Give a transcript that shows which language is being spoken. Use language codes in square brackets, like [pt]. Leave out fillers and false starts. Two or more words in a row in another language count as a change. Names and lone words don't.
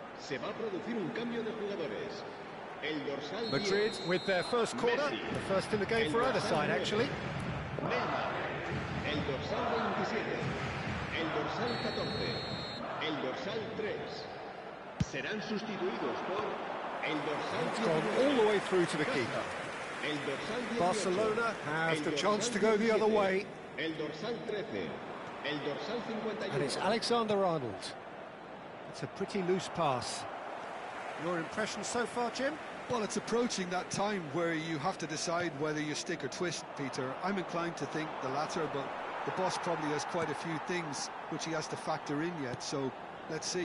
[es] Se va a producir un cambio de jugadores. El dorsal Madrid 10, [en] with their first corner, Messi. the first in the game for either side, actually. [es] Neymar. El dorsal 27. El dorsal 14. El dorsal 3. Serán sustituidos por el dorsal [en] It's gone [es] 19. [en] all the way through to the keeper. [es] El dorsal 18. [en] Barcelona have [es] El [en] the [es] dorsal [en] chance to go the other [es] 17. [en] way. [es] El dorsal 13. El dorsal 51. [en] And it's Alexander-Arnold. It's a pretty loose pass. Your impression so far, Jim? Well, it's approaching that time where you have to decide whether you stick or twist, Peter. I'm inclined to think the latter, but the boss probably has quite a few things which he has to factor in yet, so let's see.